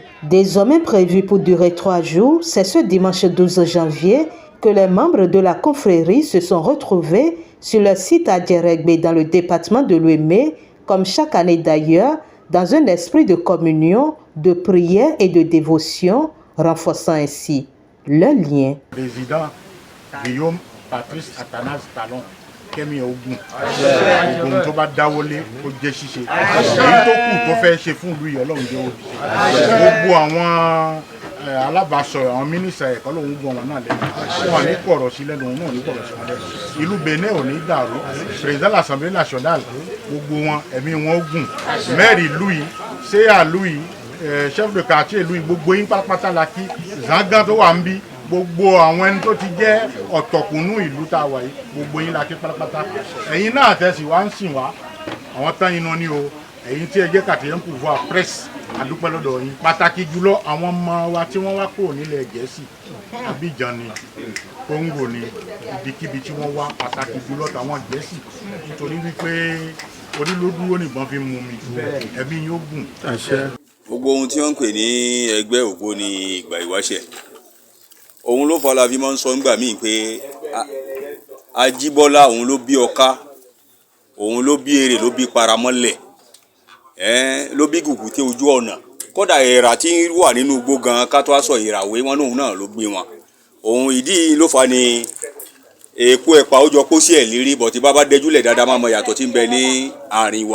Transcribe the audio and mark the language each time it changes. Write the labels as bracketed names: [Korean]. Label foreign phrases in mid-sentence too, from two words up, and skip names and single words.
[French] Désormais prévue pour durer 3 jours, c'est ce dimanche 12 janvier que les membres de la confrérie se sont retrouvés sur le site à Djeregbe dans le département de l'Ouémé, comme chaque année d'ailleurs, dans un esprit de communion, de prière et de dévotion, renforçant ainsi le lien. [Yoruba] Président Guillaume Patrice Athanase Talon Kemi Ogun Ogun tó bá dáwọ́lé ó jẹ́ ṣíṣe èyí tó kù tó fẹ́ ṣe fún ìlú Ọlọ́run jẹ́ ó gbogbo àwọn alábàásọ àwọn mínísítà ẹ̀kọ́ lòun gbọ́n wọn náà lẹ́nu wọn ní kọ̀rọ̀ sí lẹ́nu wọn náà ní kọ̀rọ̀ sí wọn lẹ́nu ìlú Benin ò ní dàrú [French] président l'Assemblée nationale [Yoruba] gbogbo wọn ẹ̀mí wọn ó gùn maire ìlú yìí séyà ìlú yìí [French] chef de quartier [Yoruba] ìlú yìí gbogbo yín pátápátá la kí zangan tó wà ń bí gbogbo àwọn ẹni tó ti jẹ́ ọ̀tọ̀kùnú ìlú tá a wà yìí gbogbo yín la kí pátápátá ẹ̀yin náà tẹ̀sí wá ń sìn wá àwọn tán yín náà ní o ẹ̀yin tí ẹ jẹ́ [French] quatrième pouvoir presse [Yoruba] àdúpẹ́ lọ́dọ̀ yín pàtàkì jùlọ àwọn ọmọ wa tí wọ́n wá kúrò nílẹ̀ Gẹ̀ẹ́sì Abidjan ni Congo ni ibikíbi tí wọ́n wá pàtàkì jùlọ tàwọn Gẹ̀ẹ́sì nítorí wípé orí ló dúró nìbọn fi mú mi ẹ̀mí yóò gùn. Gbogbo ohun tí wọ́n ń pè ní ẹgbẹ́ Ògbóni Ìgbà-Ìwáṣẹ̀ òun ló fọ́ la fi máa ń sọ nígbà míì pé Ajíbọ́lá òun ló bí ọká òun ló bí èrè ló bí paramọ́lẹ̀ ló bí gùgùté ojú ọ̀nà kódà èèrà tí wà nínú igbó gan ká tó sọ ìràwé wọn lòun náà ló gbé wọn òun ìdí ló fà ní èpo ẹ̀pà ó jọ pósí ẹ̀ lérí bọ̀tí bá dẹjúlẹ̀ dáadáa máa mọ yàtọ̀ tí ń bẹ ní àárín wa.